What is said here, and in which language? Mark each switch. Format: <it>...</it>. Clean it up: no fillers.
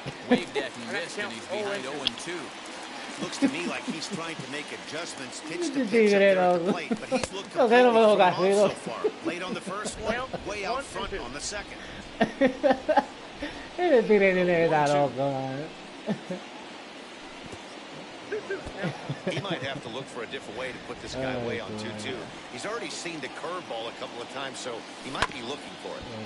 <en>Waved at and missed, and he's behind 0-2. Looks to me like he's trying to make adjustments, pitch to pitch up there at the plate, but he's looked completely thrown off so far. Late on the first one, way out front on the second.</en> <es>Ese tigre tiene que estar loco, man.</es> <en>He might have to look for a different way to put this guy away on 2-2. He's already seen the curveball a couple of times, so he might be looking for it.</en>